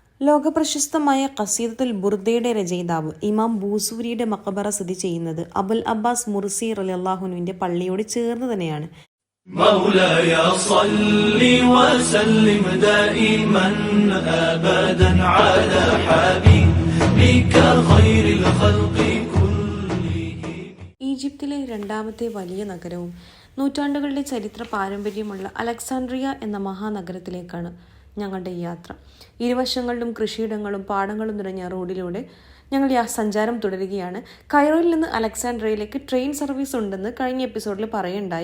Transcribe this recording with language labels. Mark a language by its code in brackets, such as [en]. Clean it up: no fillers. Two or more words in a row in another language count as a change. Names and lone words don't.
[ml] ലോകപ്രശസ്തമായ ഖസീദത്തുൽ ബുർദയുടെ രചയിതാവ് ഇമാം ബൂസൂരിയുടെ മഖബറ സ്ഥിതി ചെയ്യുന്നത് അബുൽ അബ്ബാസ് മുർസി റളിയല്ലാഹു അൻഹുവിന്റെ പള്ളിയോട് ചേർന്ന് തന്നെയാണ്. [ar] مولاي صل وسلم دائما أبدا على حبيبك خير الخلق كلهم. [ml] ഈജിപ്തിലെ രണ്ടാമത്തെ വലിയ നഗരവും നൂറ്റാണ്ടുകളുടെ ചരിത്ര പാരമ്പര്യമുള്ള അലക്സാൻഡ്രിയ എന്ന മഹാനഗരത്തിലേക്കാണ് ഞങ്ങളുടെ യാത്ര. ഇരുവശങ്ങളിലും കൃഷിയിടങ്ങളും പാടങ്ങളും നിറഞ്ഞ റോഡിലൂടെ ഞങ്ങൾ സഞ്ചാരം തുടരുകയാണ്. കൈറോയിൽ നിന്ന് അലക്സാൻഡ്രിയയിലേക്ക് ട്രെയിൻ സർവീസ് ഉണ്ടെന്ന് കഴിഞ്ഞ എപ്പിസോഡിൽ പറയുണ്ടായി.